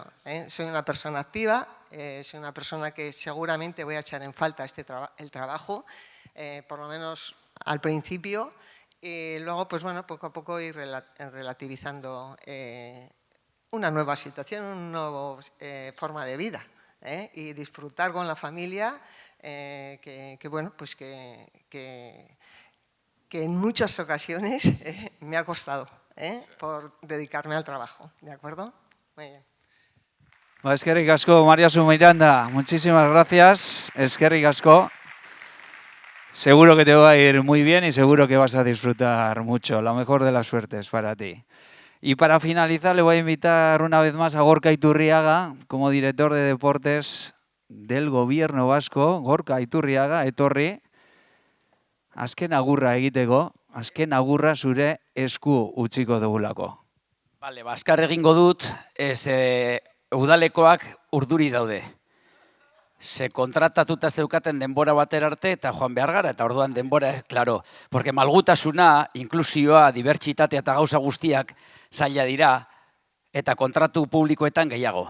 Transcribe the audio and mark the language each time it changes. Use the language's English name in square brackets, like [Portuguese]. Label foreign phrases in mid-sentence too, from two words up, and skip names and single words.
[Spanish] Soy una persona activa, soy una persona que seguramente voy a echar en falta el trabajo, por lo menos al principio, y luego, pues bueno, poco a poco ir relativizando una nueva situación, una nueva forma de vida, y disfrutar con la familia, que bueno, pues que en muchas ocasiones me ha costado por dedicarme al trabajo, ¿de acuerdo? Muy bien. [Basque] Eskerrik asko, Mariasun Miranda, [Spanish] muchísimas gracias, [Basque] eskerrik asko. [Spanish] Seguro que te va a ir muy bien y seguro que vas a disfrutar mucho. La mejor de las suertes para ti. Y para finalizar le voy a invitar una vez más a Gorka Iturriaga como director de deportes del Gobierno Vasco. [Basque] Gorka Iturriaga, etorri. Azken agurra egiteko, azken agurra zure esku utziko dugulako. Bale, azkar egingo dut, udalekoak urduri daude. Se kontratatuta zeukaten denbora batera arte eta joan behar gara, eta orduan denbora, klaro, porque malgutasuna, inklusioa, dibertsitatea eta gauza guztiak zaila dira, eta kontratu publikoetan gehiago.